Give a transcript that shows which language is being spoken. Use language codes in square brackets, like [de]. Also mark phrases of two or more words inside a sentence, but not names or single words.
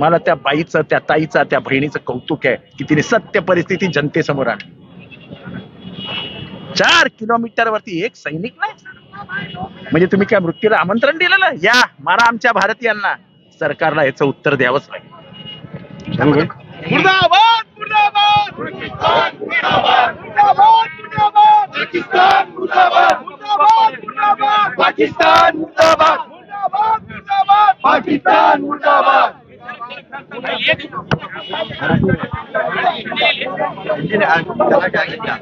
[mr] मला त्या बाईचं, त्या ताईचं, त्या बहिणीचं कौतुक आहे की तिने सत्य परिस्थिती जनतेसमोर आणली। 4 किलोमीटर वरती एक सैनिक नाही, म्हणजे तुम्ही काय मृत्यूला आमंत्रण दिलेलं? या मारा आमच्या भारतीयांना. सरकारला याचं उत्तर द्यावंच लागेल. मुर्दाबाद मुर्दाबाद पाकिस्तान मुर्दाबाद मुर्दाबाद मुर्दाबाद पाकिस्तान मुर्दाबाद मुर्दाबाद मुर्दाबाद पाकिस्तान मुर्दाबाद मुर्दाबाद मुर्दाबाद पाकिस्तान मुर्दाबाद